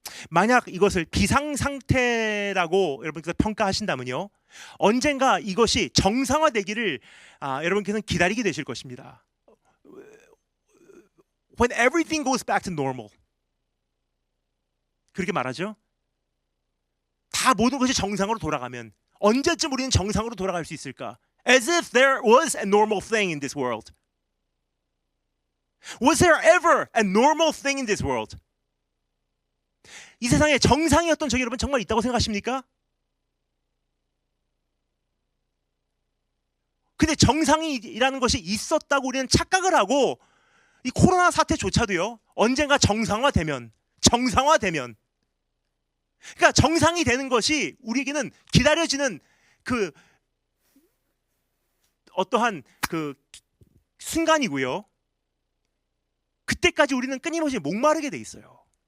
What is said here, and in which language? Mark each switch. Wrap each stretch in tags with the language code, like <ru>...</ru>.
<ko>만약 이것을 비상상태라고 여러분께서 평가하신다면요, 언젠가 이것이 정상화되기를 여러분께서는 기다리게 되실 것입니다.</ko> <en>When everything goes back to normal.</en> <ko>그렇게 말하죠. 다 모든 것이 정상으로 돌아가면 언제쯤 우리는 정상으로 돌아갈 수 있을까?</ko> <en>As if there was a normal thing in this world. Was there ever a normal thing in this world?</en> <ko>이 세상에 정상이었던 적이 여러분 정말 있다고 생각하십니까? 근데 정상이라는 것이 있었다고 우리는 착각을 하고 이 코로나 사태조차도요, 언젠가 정상화되면 그러니까 정상이 되는 것이 우리에게는 기다려지는 그 어떠한 그 순간이고요, 그때까지 우리는 끊임없이 목마르게 돼 있어요.</ko>